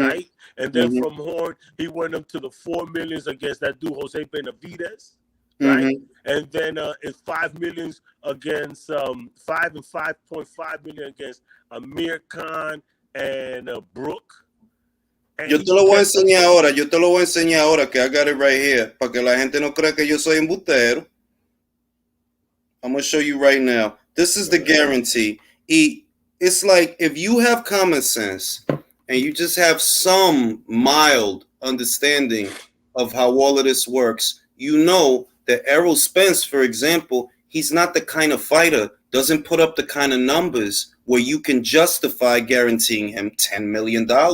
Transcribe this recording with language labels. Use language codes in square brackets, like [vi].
[en] Right, and then Mm-hmm. from Horn he went up to the 4 millions against that dude Jose Benavides, right? Mm-hmm. And then it's 5 millions against 5 and 5.5 million against Amir Khan and Brooke. And [es] yo te lo voy a enseñar ahora, que [en] I got it right here, [es] para que la gente no crea que yo soy embustero. [en] I'm gonna show you right now. This is the guarantee. It's like if you have common sense and you just have some mild understanding of how all of this works, you know that Errol Spence, for example, he's not the kind of fighter, doesn't put up the kind of numbers where you can justify guaranteeing him $10 million.